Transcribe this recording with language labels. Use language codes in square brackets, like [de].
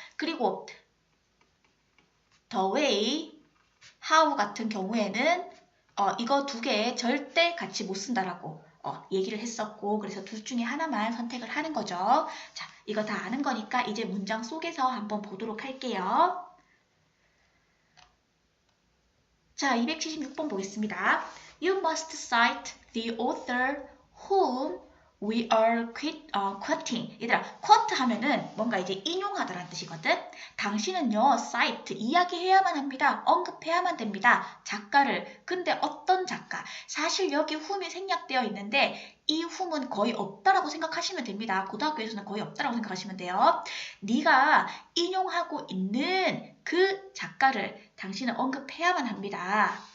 [ko] 그리고 the way, how 같은 경우에는 이거 두 개 절대 같이 못 쓴다라고 얘기를 했었고, 그래서 둘 중에 하나만 선택을 하는 거죠. 자, 이거 다 아는 거니까 이제 문장 속에서 한번 보도록 할게요. 자, 276번 보겠습니다. [en] You must cite the author whom we are quoting. [ko] 얘들아, quote 하면은 뭔가 이제 인용하다라는 뜻이거든. 당신은요, cite, 이야기해야만 합니다. 언급해야만 됩니다. 작가를. 근데 어떤 작가? 사실 여기 whom이 생략되어 있는데 이 whom은 거의 없다라고 생각하시면 됩니다. 고등학교에서는 거의 없다라고 생각하시면 돼요. 네가 인용하고 있는 그 작가를 당신은 언급해야만 합니다.